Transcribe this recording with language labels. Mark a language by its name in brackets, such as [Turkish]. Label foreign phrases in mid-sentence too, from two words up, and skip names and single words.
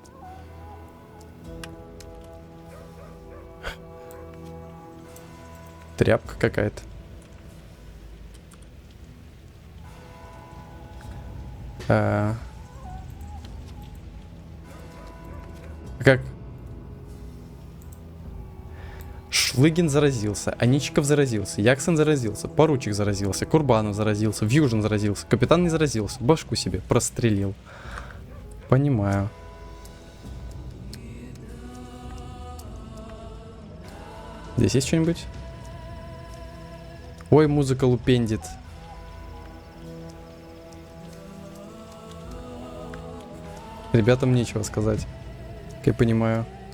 [Russian] Тряпка какая-то. Как? Шлыгин заразился, Аничков заразился, Яксен заразился, Поручик заразился, Курбанов заразился, Вьюжин заразился, Капитан не заразился, башку себе прострелил. Понимаю. Здесь есть что-нибудь? Ой, музыка лупендит. Ребятам нечего сказать, как я понимаю.